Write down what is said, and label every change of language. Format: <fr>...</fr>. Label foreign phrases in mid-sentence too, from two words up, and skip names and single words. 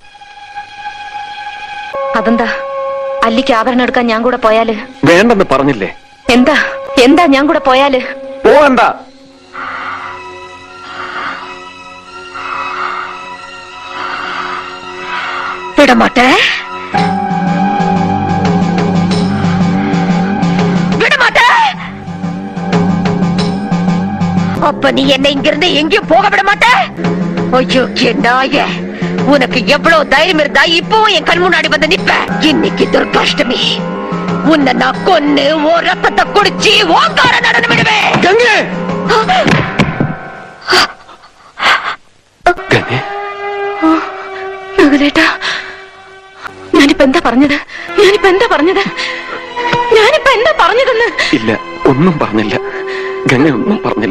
<ml>അതെന്താ? അല്ലിക്ക് ആഭരണം എടുക്കാൻ ഞാൻ കൂടെ പോയാല്? വേണ്ടെന്ന് പറഞ്ഞില്ലേ? എന്താ എന്താ ഞാൻ കൂടെ പോയാല്? പോവണ്ട. വിടമാട്ടെ,</ml> <ta>விடமாட்டே. அப்ப நீ என்ன இங்கிருந்து எங்கேயும் போக விட மாட்ட? ஐயோ நாயே, உனக்கு எவ்வளவு தைரியம் இருந்தா இப்பவும் என் கண் முன்னாடி வந்து நிப்ப? இன்னைக்கு துர்காஷ்டமி, உன்னை நான் கொன்னு ஓ ரத்தத்தை குடிச்சு ஓங்கார நடனம் விடுவேன்.</ta> <ml>ഗംഗേ! ഗംഗേട്ടാ, ഞാനിപ്പോ എന്താ പറഞ്ഞത്? ഇല്ല, ഒന്നും പറഞ്ഞില്ല. ഗംഗ ഒന്നും പറഞ്ഞില്ല.</ml>